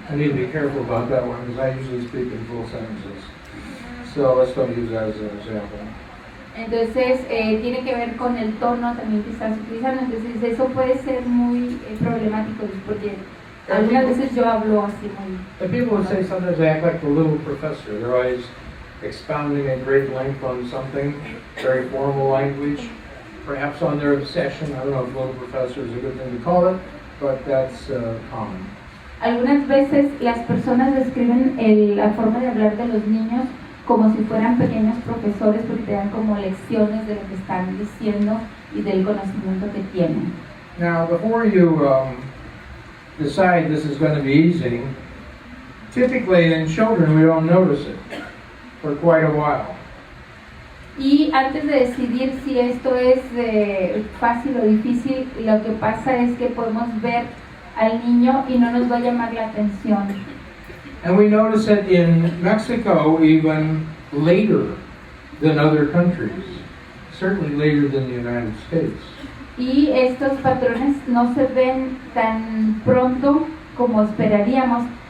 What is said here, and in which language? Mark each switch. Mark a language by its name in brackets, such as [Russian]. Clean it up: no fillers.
[English] I need to be careful about that one because I usually speak in full sentences. So let's don't use that as an example. [Spanish] Entonces, tiene que ver con el tono también que estás utilizando. Entonces, eso puede ser muy problemático porque algunas veces yo hablo así muy... [English] And people would say sometimes they act like the little professor. They're always expounding at great length on something, very formal language, perhaps on their obsession. I don't know if little professor is a good thing to call it, but that's common. [Spanish] Algunas veces las personas describen la forma de hablar de los niños como si fueran pequeños profesores porque te dan como lecciones de lo que están diciendo y del conocimiento que tienen. [English] Now, before you decide this is going to be easy, typically in children we don't notice it for quite a while. [Spanish] Y antes de decidir si esto es fácil o difícil, lo que pasa es que podemos ver al niño y no nos va a llamar la atención. [English] And we notice it in Mexico even later than other countries, certainly later than the United States. [Spanish] Y estos patrones no se ven tan pronto como esperaríamos.